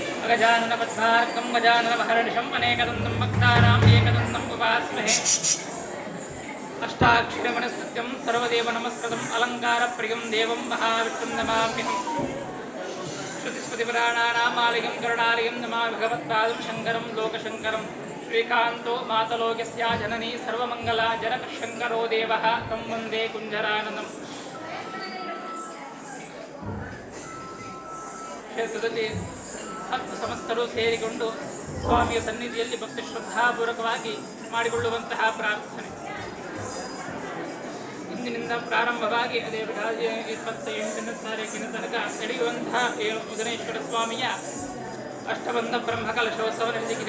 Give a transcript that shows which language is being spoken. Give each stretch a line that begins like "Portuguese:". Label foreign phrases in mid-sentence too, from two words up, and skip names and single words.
Sanskrit: गजानन पद्मार्कं गजानन महर्निशं अनेकदन्तं भक्तानाम् एकदन्तं उपास्महे अष्टाक्षरमणस्तुत्यं सर्वदेव नमस्कृतम् अलङ्कारप्रियं देवं महाविष्णुं नमाम्यहम् श्रुतिस्मृतिपुराणानामालयं करुणालयं नमामि भगवत्पादं शङ्करं लोकशङ्करं श्रीकान्तो मातलोकस्या जननी सर्वमङ्गला जनकशङ्करो देवः तं वन्दे कुञ्जराननम्
Kannada: ಕ್ಷೇತ್ರದಲ್ಲಿ ಹತ್ತು ಸಮಸ್ತರು ಸೇರಿಕೊಂಡು ಸ್ವಾಮಿಯ ಸನ್ನಿಧಿಯಲ್ಲಿ ಭಕ್ತಿ ಶ್ರದ್ಧಾಪೂರ್ವಕವಾಗಿ ಮಾಡಿಕೊಳ್ಳುವಂತಹ ಪ್ರಾರ್ಥನೆ ಇಂದಿನಿಂದ ಪ್ರಾರಂಭವಾಗಿ ಅದೇ 28ನೇ ತಾರೀಕಿನ ತನಕ ನಡೆಯುವಂತಹ ಮುದನೇಶ್ವರ ಸ್ವಾಮಿಯ ಅಷ್ಟಬಂಧ ಬ್ರಹ್ಮಕಲಶೋತ್ಸವ ನಡೆದಿದೆ.